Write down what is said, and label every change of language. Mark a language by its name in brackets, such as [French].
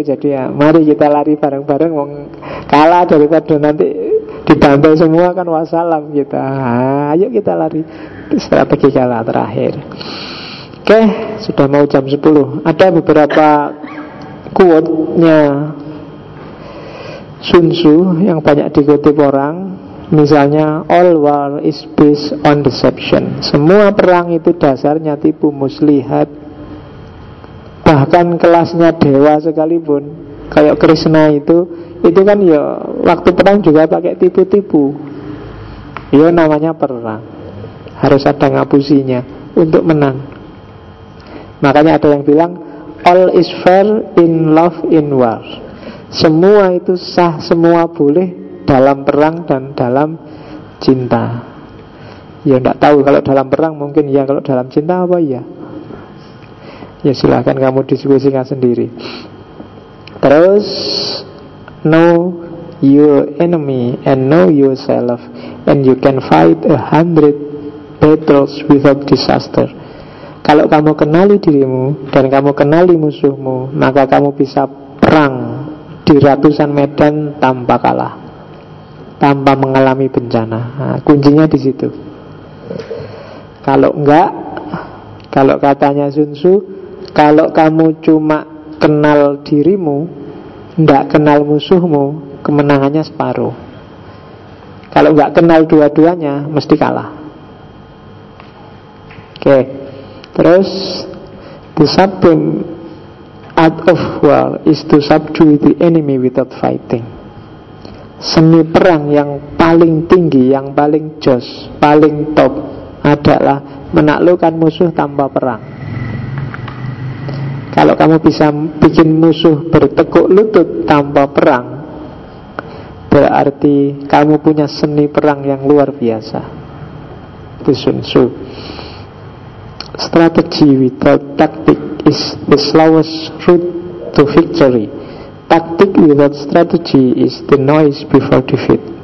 [Indonesian] Jadi ya, mari kita lari bareng-bareng, wong kalah daripada nanti dibantai semua kan wassalam kita. Nah, ayo kita lari. Strategi kalah terakhir. Oke, sudah mau jam 10. Ada beberapa quote-nya Sun Tzu yang banyak dikutip orang. Misalnya, [English] all war is based on deception. [Indonesian] Semua perang itu dasarnya tipu muslihat. Bahkan kelasnya dewa sekalipun, kayak Krishna itu kan ya waktu perang juga pakai tipu-tipu. Ya namanya perang, harus ada ngapusinya untuk menang. Makanya ada yang bilang, [English] all is fair in love in war. [Indonesian] Semua itu sah, semua boleh dalam perang dan dalam cinta. Ya gak tahu kalau dalam perang mungkin ya, kalau dalam cinta apa ya. Ya silahkan kamu diskusikan sendiri. [English] Terus, know your enemy and know yourself, and you can fight 100 battles without disaster. [Indonesian] Kalau kamu kenali dirimu dan kamu kenali musuhmu, maka kamu bisa perang di ratusan medan tanpa kalah, tanpa mengalami bencana. Nah, kuncinya di situ. Kalau enggak, kalau katanya Sun Tzu, kalau kamu cuma kenal dirimu, enggak kenal musuhmu, kemenangannya separuh. Kalau enggak kenal dua-duanya, mesti kalah. Oke. [English] Terus, the supreme art of war is to subdue the enemy without fighting. [Indonesian] Seni perang yang paling tinggi, yang paling jos, paling top adalah menaklukkan musuh tanpa perang. Kalau kamu bisa bikin musuh bertekuk lutut tanpa perang, berarti kamu punya seni perang yang luar biasa. Itu Sun Tzu. [English] strategy without tactic is the slowest route to victory. Tactic without strategy is the noise before defeat.